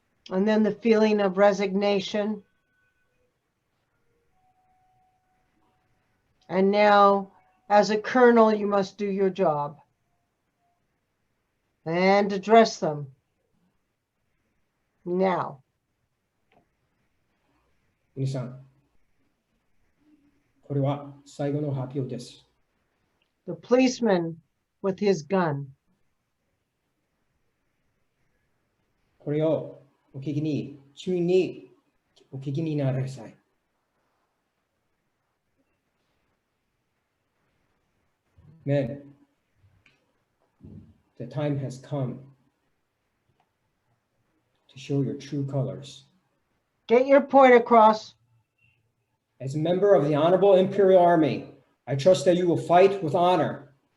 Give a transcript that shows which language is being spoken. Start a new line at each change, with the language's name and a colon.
English: And then the feeling of resignation. And now, as a colonel, you must do your job and address them. Now.
Japanese: 皆さん、これは最後の発表です。
English: The policeman with his gun.
Japanese: これをお聞きに、注意にお聞きになってください。
English: Men, the time has come to show your true colors. Get your point across. As a member of the Honorable Imperial Army, I trust that you will fight with honor.